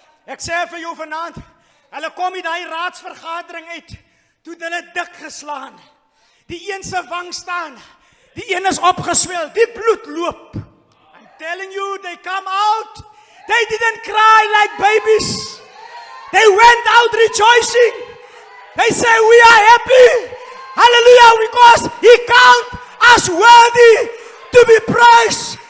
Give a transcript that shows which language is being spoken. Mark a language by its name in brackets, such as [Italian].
[Afrikaans] Ek sê vir jou vanaand, hulle kom in daai raadsvergadering uit, toe hulle dik geslaan. Die een se wang staan, die een is opgeswel, die bloed loop. [English] I'm telling you, they come out. They didn't cry like babies. They went out rejoicing. They say, we are happy. Hallelujah, because he counts us worthy to be praised.